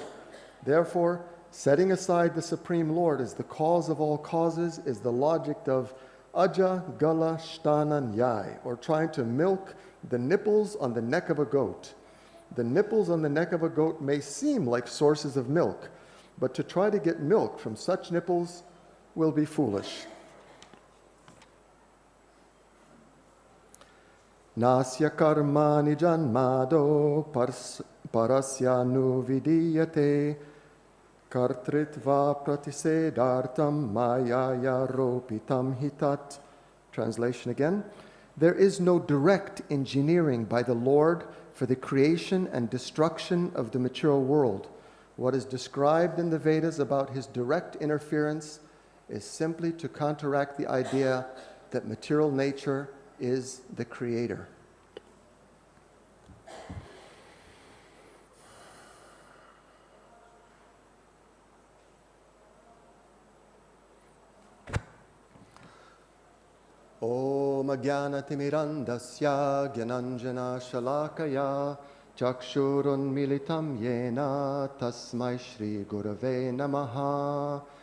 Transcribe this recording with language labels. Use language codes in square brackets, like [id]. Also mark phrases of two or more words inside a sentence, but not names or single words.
[en] Therefore, setting aside the Supreme Lord as the cause of all causes is the logic of [sa] अज गल स्तन न्याय, [en] or trying to milk the nipples on the neck of a goat. The nipples on the neck of a goat may seem like sources of milk, but to try to get milk from such nipples will be foolish. [sa] नास्य कर्मणि जन्म-आदौ परस्यानुविधीयते कर्तृत्व-प्रतिषेधार्थं माययारोपितं हितत्. [en] Translation again. There is no direct engineering by the Lord for the creation and destruction of the material world. What is described in the Vedas about his direct interference is simply to counteract the idea that material nature is the creator. [sa] ॐ अज्ञानतिमिरान्धस्य ज्ञानाञ्जन शलाकया चक्षुरुन्मीलितं येन तस्मै श्री गुरवे नमः